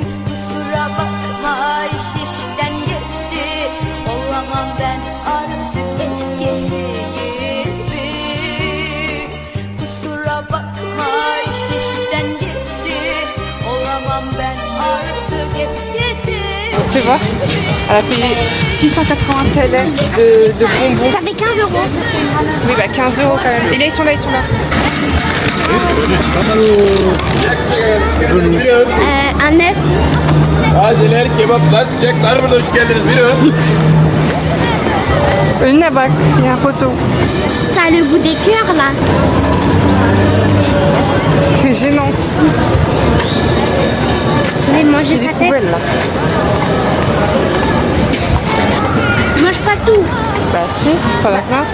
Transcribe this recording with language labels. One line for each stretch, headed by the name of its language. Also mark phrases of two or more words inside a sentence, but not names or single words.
Turkish: Kusura bakma iş işten geçti. Olamam ben artık eskisi gibi. Kusura bakma iş işten geçti. Olamam ben artık eskisi.
French: Fais voir. Elle a payé 680 TL de bonbons. Ça fait 15 euros. Oui, bah 15 euros quand même. Et là, ils sont là, ils sont là. Un œuf.
Turkish: Tazeler, kebaplar, sıcaklar burada hoş geldiniz. Buyurun. Önüne bak.
French: Il y a un poteau. Ça a le goût des cœurs là. T'es gênante. Je vais manger Des sa tête. poubelles là. tout. Bah si, t'en as plein.